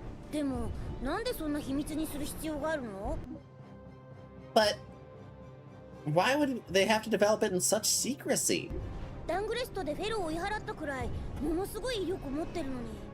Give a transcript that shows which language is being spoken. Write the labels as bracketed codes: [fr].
[ja] でもなんでそんな秘密にする必要があるの？ [en] But why would they have to develop it in such secrecy? [ja] ダングレストでフェローを追い払ったくらいものすごい威力を持ってるのに。